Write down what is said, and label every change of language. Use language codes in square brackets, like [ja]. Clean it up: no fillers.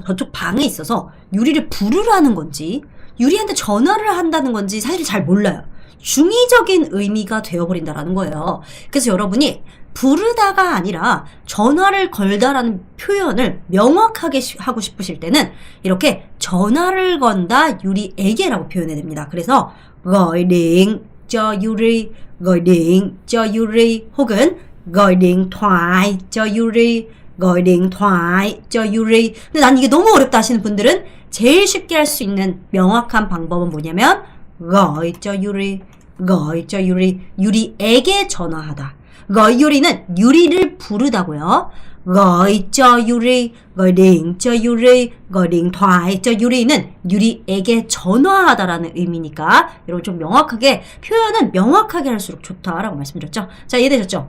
[ko] 저쪽 방에 있어서 유리를 부르라는 건지 유리한테 전화를 한다는 건지 사실 잘 몰라요. 중의적인 의미가 되어버린다라는 거예요. 그래서 여러분이 부르다가 아니라 전화를 걸다라는 표현을 명확하게 하고 싶으실 때는 이렇게 전화를 건다 유리에게라고 표현해야 됩니다. [vi] 그래서 gọi điện cho Yuri, gọi điện cho Yuri 혹은 gọi điện thoại cho Yuri, gọi điện thoại cho Yuri. [ko] 근데 난 이게 너무 어렵다 하시는 분들은 제일 쉽게 할 수 있는 명확한 방법은 뭐냐면 [vi] gọi cho Yuri, gọi cho Yuri, [ko] 유리에게 전화하다. 유리는 유리를 부르다고요. [vi] gọi cho Yuri, gọi điện cho Yuri, [ko] gọi điện thoại cho Yuri는 유리에게 전화하다라는 의미니까 여러분 좀 명확하게 표현은 명확하게 할수록 좋다라고 말씀드렸죠. 자, 이해되셨죠?